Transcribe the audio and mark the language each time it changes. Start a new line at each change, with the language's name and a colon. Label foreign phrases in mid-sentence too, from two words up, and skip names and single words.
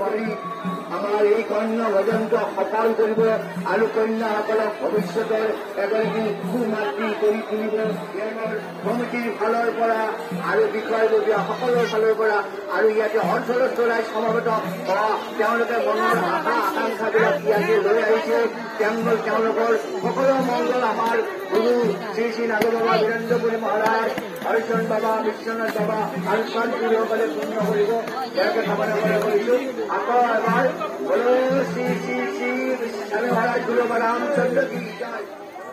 Assamese: আমাৰ এই কন্যা ভজনটো সফল কৰিব আৰু কন্যাসকলক ভৱিষ্যতৰ এগৰাকী সুমাতৃ কৰি তুলিব কমিটিৰ ফালৰ পৰা আৰু বিষয়ববীয়া সকলৰ ফালৰ পৰা আৰু ইয়াতে অঞ্চলত চলাই সমাবেত তেওঁলোকে মনৰ আশা আকাংক্ষাবিলাক ইয়াতে লৈ আহিছে। তেওঁলোকৰ সকলো মংগল আমাৰ গুৰু শ্ৰী শ্ৰী নাগ বাবা বীৰেন্দ্ৰপুৰী মহাৰাজ হৰিচৰণ বাবা বিশ্বনাথ বাবা আৰু সন্তসকলে পূৰ্ণ কৰিব ইয়াকে কামনা কৰিছো। আকৌ এবাৰ
Hindi: बोलो श्री श्री श्री स्वामी महाराज गुरु रामचंद्र की जय।